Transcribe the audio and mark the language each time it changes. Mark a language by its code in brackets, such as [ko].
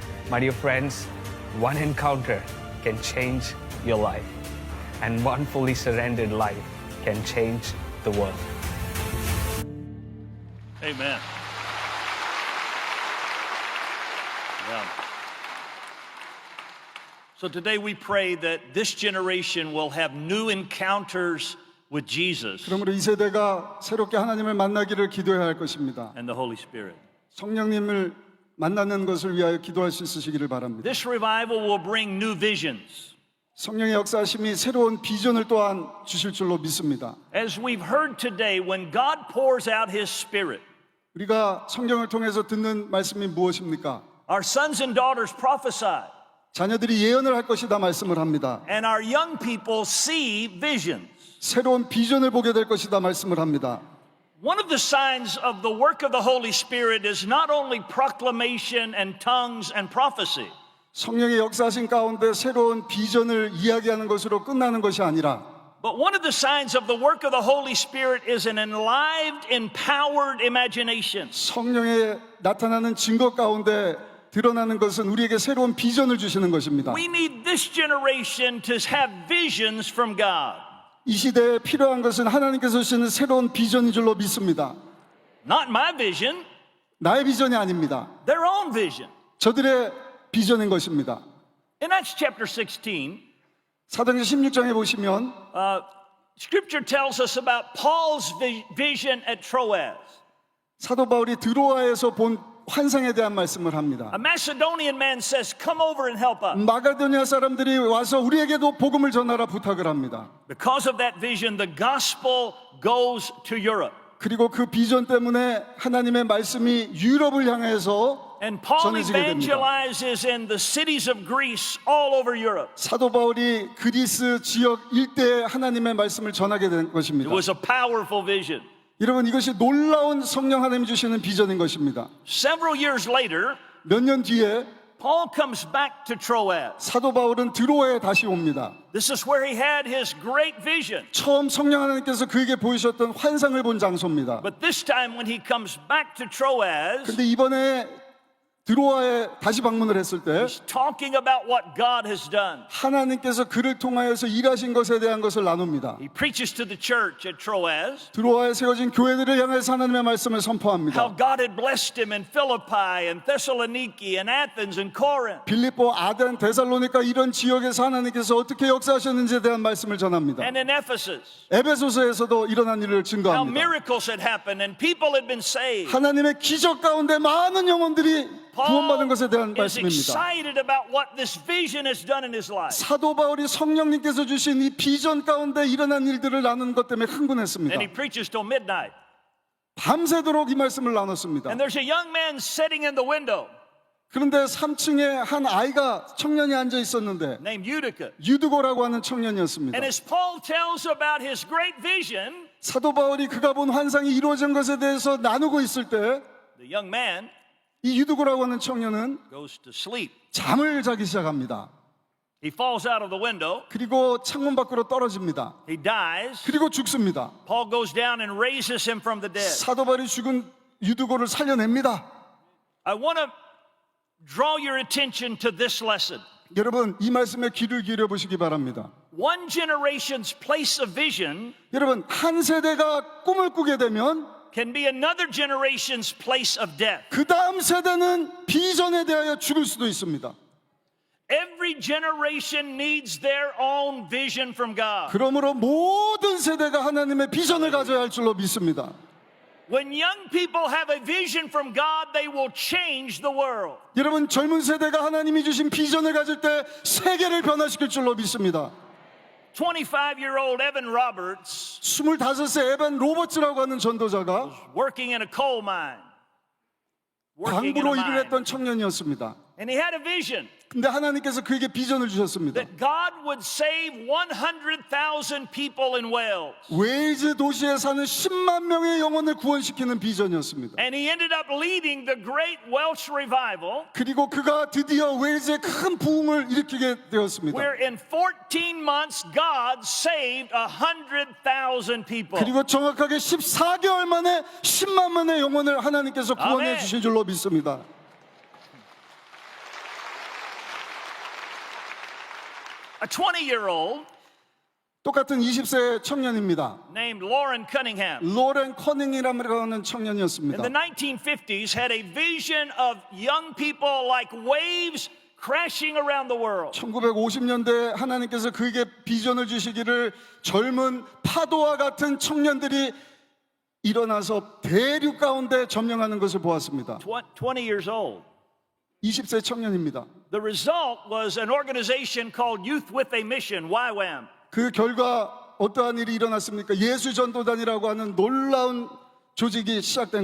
[en] My dear friends, one encounter can change your life, and one fully surrendered life can change the world. Amen. Yeah. So today we pray that this generation will have new encounters with Jesus [ko] 그러므로 이 세대가 새롭게 하나님을 만나기를 기도해야 할 것입니다. [en] and the Holy Spirit. [ko] 성령님을 만나는 것을 위하여 기도할 수 있으시기를 바랍니다. [en] This revival will bring new visions. [ko] 성령의 역사하심이 새로운 비전을 또한 주실 줄로 믿습니다. [en] As we've heard today, when God pours out His Spirit, [ko] 우리가 성경을 통해서 듣는 말씀이 무엇입니까? [en] our sons and daughters prophesy, [ko] 자녀들이 예언을 할 것이다 말씀을 합니다. [en] and our young people see visions. [ko] 새로운 비전을 보게 될 것이다 말씀을 합니다. [en] One of the signs of the work of the Holy Spirit is not only proclamation and tongues and prophecy, [ko] 성령의 역사하신 가운데 새로운 비전을 이야기하는 것으로 끝나는 것이 아니라 [en] but one of the signs of the work of the Holy Spirit is an enlivened, empowered imagination. [ko] 성령의 나타나는 증거 가운데 드러나는 것은 우리에게 새로운 비전을 주시는 것입니다. [en] We need this generation to have visions from God. [ko] 이 시대에 필요한 것은 하나님께서 주시는 새로운 비전인 줄로 믿습니다. [en] Not my vision, [ko] 나의 비전이 아닙니다. [en] their own vision. [ko] 저들의 비전인 것입니다. [en] In Acts chapter 16, [ko] 사도행전 16장에 보시면 [en] Scripture tells us about Paul's vision at Troas. [ko] 사도 바울이 드로아에서 본 환상에 대한 말씀을 합니다. [en] A Macedonian man says, "Come over and help us." [ko] 마가도니아 사람들이 와서 우리에게도 복음을 전하라 부탁을 합니다. [en] Because of that vision, the gospel goes to Europe. [ko] 그리고 그 비전 때문에 하나님의 말씀이 유럽을 향해서 [en] And Paul [ko] 전해지게 됩니다. [en] evangelizes in the cities of Greece all over Europe. [ko] 사도 바울이 그리스 지역 일대에 하나님의 말씀을 전하게 된 것입니다. [en] It was a powerful vision. [ko] 여러분 이것이 놀라운 성령 하나님이 주시는 비전인 것입니다. [en] Several years later, [ko] 몇 년 뒤에 [en] Paul comes back to Troas. [ko] 사도 바울은 드로아에 다시 옵니다. [en] This is where he had his great vision. [ko] 처음 성령 하나님께서 그에게 보이셨던 환상을 본 장소입니다. [en] But this time when he comes back to Troas, [ko] 근데 이번에 드로아에 다시 방문을 했을 때 [en] he's talking about what God has done. [ko] 하나님께서 그를 통하여서 일하신 것에 대한 것을 나눕니다. [en] He preaches to the church at Troas [ko] 드로아에 세워진 교회들을 향해서 하나님의 말씀을 [en] how [ko] 선포합니다. [en] God had blessed him in Philippi and Thessaloniki and Athens and Corinth. [ko] 빌립보, 아덴, 데살로니가 이런 지역에서 하나님께서 어떻게 역사하셨는지에 대한 말씀을 전합니다. [en] And in Ephesus, [ko] 에베소서에서도 일어난 일을 증거합니다. [en] miracles had happened and people had been saved. [ko] 하나님의 기적 가운데 많은 영혼들이 구원받은 것에 대한 [en] Paul is [ko] 말씀입니다. [en] excited about what this vision has done in his life. [ko] 사도 바울이 성령님께서 주신 이 비전 가운데 일어난 일들을 나누는 것 때문에 흥분했습니다. [en] And he preaches till midnight. [ko] 밤새도록 이 말씀을 나눴습니다. [en] And there's a young man sitting in the window [ko] 그런데 3층에 한 아이가 청년이 앉아 있었는데 [en] named Eutychus. [ko] 유드고라고 하는 청년이었습니다. [en] And as Paul tells about his great vision, [ko] 사도 바울이 그가 본 환상이 이루어진 것에 대해서 나누고 있을 때 [en] the young man [ko] 이 유드고라고 하는 청년은 [en] goes to sleep. [ko] 잠을 자기 시작합니다. [en] He falls out of the window. [ko] 그리고 창문 밖으로 떨어집니다. [en] He dies. [ko] 그리고 죽습니다. [en] Paul goes down and raises him from the dead. [ko] 사도 바울이 죽은 유드고를 살려냅니다. [en] I want to draw your attention to this lesson. [ko] 여러분 이 말씀에 귀를 기울여 보시기 바랍니다. [en] One generation's place of vision [ko] 여러분 한 세대가 꿈을 꾸게 되면 [en] can be another generation's place of death. [ko] 그 다음 세대는 비전에 대하여 죽을 수도 있습니다. [en] Every generation needs their own vision from God. [ko] 그러므로 모든 세대가 하나님의 비전을 가져야 할 줄로 믿습니다. [en] When young people have a vision from God, they will change the world. [ko] 여러분, 젊은 세대가 하나님이 주신 비전을 가질 때 세계를 변화시킬 줄로 믿습니다. [en] 25-year-old Evan Roberts [ko] 25세 에반 로버츠라고 하는 전도자가 [en] working in a coal mine. Working in a [ko] 광부로 일을 [en] mine. [ko] 했던 청년이었습니다. [en] And he had a vision [ko] 근데 하나님께서 그에게 비전을 주셨습니다. [en] that God would save 100,000 people in Wales. [ko] 웨일즈 도시에 사는 10만 명의 영혼을 구원시키는 비전이었습니다. [en] And he ended up leading the great Welsh revival, [ko] 그리고 그가 드디어 웨일즈의 큰 부흥을 일으키게 되었습니다. [en] where in 14 months God saved 100,000 people. [ko] 그리고 정확하게 14개월 만에 10만 명의 영혼을 하나님께서 구원해 아멘. 주신 줄로 믿습니다. [en] A 20-year-old [ko] 똑같은 20세 청년입니다. [en] named Lauren Cunningham [ko] 로렌 커닝이라는 [en] in [ko] 청년이었습니다. [en] the 1950s had a vision of young people like waves crashing around the world. [ko] 1950년대에 하나님께서 그에게 비전을 주시기를 젊은 파도와 같은 청년들이 일어나서 대륙 가운데 점령하는 것을 보았습니다. [en] 20 years old. [ko] 20세 청년입니다. [en] The result was an organization called Youth with a Mission, YWAM. [ko] 그 결과 어떠한 일이 일어났습니까? 예수전도단이라고 하는 놀라운 조직이 시작된